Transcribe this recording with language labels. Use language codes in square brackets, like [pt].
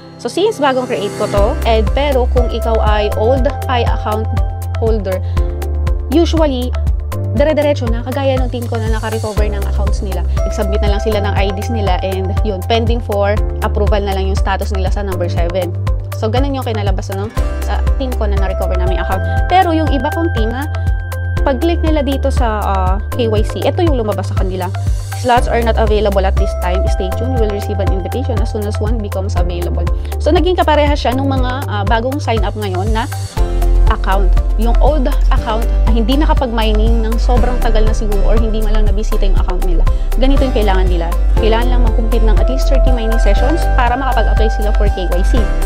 [tl] So, since bagong create ko to, pero kung ikaw ay old Pi account holder, usually, dire-diretso na, kagaya ng team ko na naka-recover ng accounts nila. Nag-submit na lang sila ng IDs nila and yun, pending for approval na lang yung status nila sa number 7. So, ganun yung kinalabas sa team ko na na-recover namin account. Pero yung iba kong team na pag-click nila dito sa KYC, ito yung lumabas sa kanila. [en] Slots are not available at this time. Stay tuned. You will receive an invitation as soon as one becomes available. [tl] So, naging kaparehas siya nung mga bagong sign up ngayon na account. Yung old account, hindi nakapag-mining ng sobrang tagal na siguro or hindi man lang nabisita yung account nila. Ganito yung kailangan nila. Kailangan lang mag-complete ng at least 30 mining sessions para makapag-apply sila for KYC.